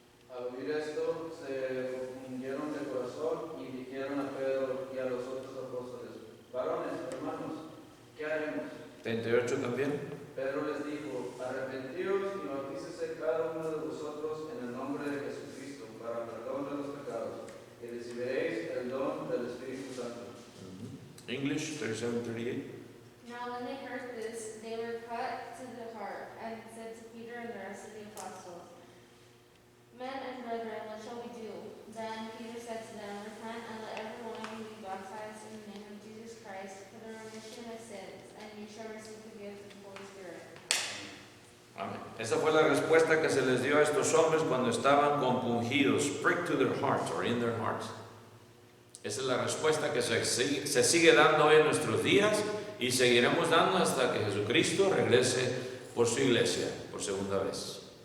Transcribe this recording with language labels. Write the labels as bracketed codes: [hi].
[es] Al oír esto, se confundieron de corazón y dijeron a Pedro y a los otros apóstoles, varones, hermanos, ¿qué haremos? 38 también. Pedro les dijo, arrepentíos y bautícese cada uno de vosotros en el nombre de Jesucristo para perdón de los pecados, y recibiréis el don del Espíritu Santo. [en] English, 37-38. Now when they heard this, they were cut to the heart, and said to Peter and the rest of the apostles, Men and brethren, what shall we do? Then Peter said to them, Repent, and let every one of you be baptized in the name of Jesus Christ for the remission of sins, and you shall receive the gift of the Holy Spirit. [es] Amén. Esa fue la respuesta que se les dio a estos hombres cuando estaban compungidos, [en] pricked to their hearts [es] or in their hearts. Esa es la respuesta que se sigue dando hoy en nuestros días y seguiremos dando hasta que Jesucristo regrese por su iglesia por segunda vez.